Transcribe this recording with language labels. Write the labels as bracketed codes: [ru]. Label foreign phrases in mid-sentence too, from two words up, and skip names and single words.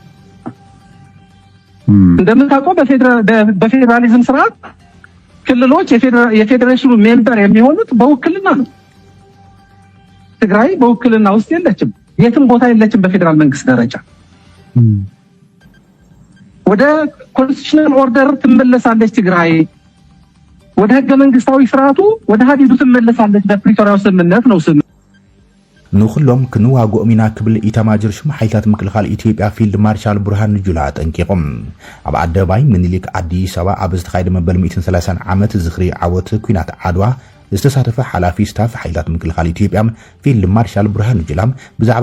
[am] እንደምታውቀው በፌደራሊዝም ስርዓት ክልሎች የፌዴሬሽኑ ሜምበር የሚሆኑት በውክልና ነው። ትግራይ በውክልና ውስጥ የለችም፣ የትም ቦታ የለችም። በፌደራል መንግስት ደረጃ ወደ [en] constitutional order [am] ትመለሳለች። ትግራይ ወደ ህገ መንግስታዊ ስርዓቱ ወደ ሀዲዱ ትመለሳለች። በፕሪቶሪያው ስምምነት ነው [ti] ንኩሎም ክንዋግኦም ኢና ክብል ኢታማጆር ሹም ሓይልታት ምክልኻል ኢትዮጵያ ፊልድ ማርሻል ብርሃኑ ጁላ ጠንቂቖም ኣብ ኣደባባይ ምኒልክ ኣዲስ ኣበባ ኣብ ዝተኻየደ መበል 130 ዓመት ዝኽሪ ዓወት ኩናት ዓድዋ ዝተሳተፈ ሓላፊ ስታፍ ሓይልታት ምክልኻል ኢትዮጵያ ፊልድ ማርሻል ብርሃኑ ጁላ ብዛዕባ